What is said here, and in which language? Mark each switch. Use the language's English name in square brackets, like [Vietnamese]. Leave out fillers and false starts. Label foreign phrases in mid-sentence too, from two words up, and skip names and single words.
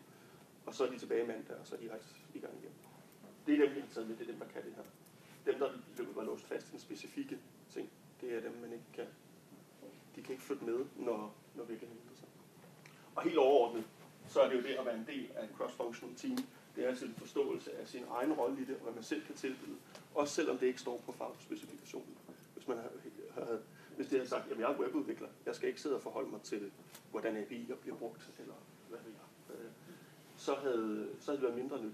[Danish] Og så er de tilbage mandag, og så er de rejst i gang igen. Det er dem, vi har taget med, det er dem, der kan det her. Dem, der var låst fast i den specifikke ting, det er dem, man ikke kan. kan ikke flytte med, når virkeligheden ændrer sig. Og helt overordnet, så er det jo det at være en del af en [English] cross-functional team. [Danish] Det er altså en forståelse af sin egen rolle i det, og hvad man selv kan tilbyde. Også selvom det ikke står på fagspecifikationen. Hvis det havde sagt, at jeg er webudvikler, jeg skal ikke sidde og forholde mig til, hvordan API'er bliver brugt, eller hvad ved jeg, så havde det været mindre nyttigt.